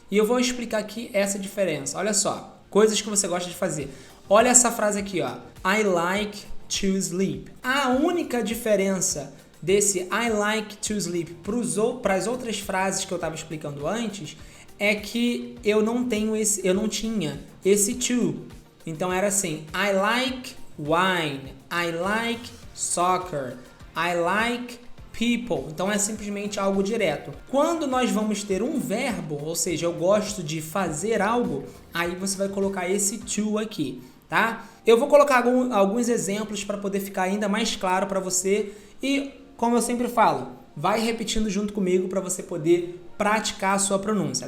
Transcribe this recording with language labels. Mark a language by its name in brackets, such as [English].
[Portuguese] E eu vou explicar aqui essa diferença. Olha só, coisas que você gosta de fazer. Olha essa frase aqui, ó. [English] I like to sleep. [Portuguese] A única diferença desse [English] I like to sleep [Portuguese] para as outras frases que eu estava explicando antes é que eu não tinha esse to. Então era assim, [English] I like wine, I like soccer, I like people. [Portuguese] Então é simplesmente algo direto. Quando nós vamos ter um verbo, ou seja, eu gosto de fazer algo, aí você vai colocar esse to aqui, tá? Eu vou colocar alguns exemplos para poder ficar ainda mais claro para você e, como eu sempre falo, vai repetindo junto comigo para você poder praticar a sua pronúncia.